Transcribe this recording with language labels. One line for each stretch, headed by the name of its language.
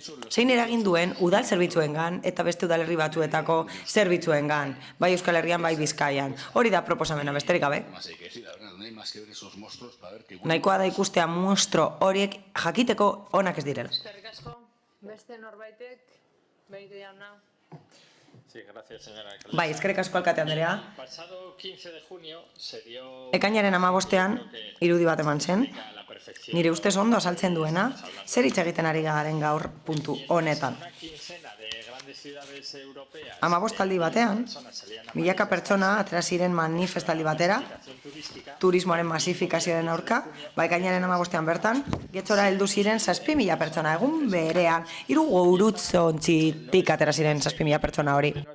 Basque: zein eragin duen udal zerbitzuengan eta beste udalerri batzuetako zerbitzuengan, bai Euskal Herrian, bai Bizkaian. Hori da proposamena, besterik gabe. Nahikoa da ikustea monstro horiek jakiteko onak ez direla. Beste norbaitek, Benito jauna.
Spanish: Sí, gracias, señora alcaldesa.
Basque: Bai, eskerrik asko alkate andrea.
Spanish: El pasado 15 de junio se dio
Basque: Ekainaren 15ean irudi bat eman zen, nire ustez ondo azaltzen duena, zer hitz egiten ari garen gaur puntu honetan. 15 batean, milaka pertsona atera ziren manifestaldi batera, turismoaren masifikazioaren aurka, ekainaren 15ean bertan, Getxora heldu ziren 7.000 pertsona, egun berean, 3 gurutzontzitik atera ziren 7.000 pertsona hori.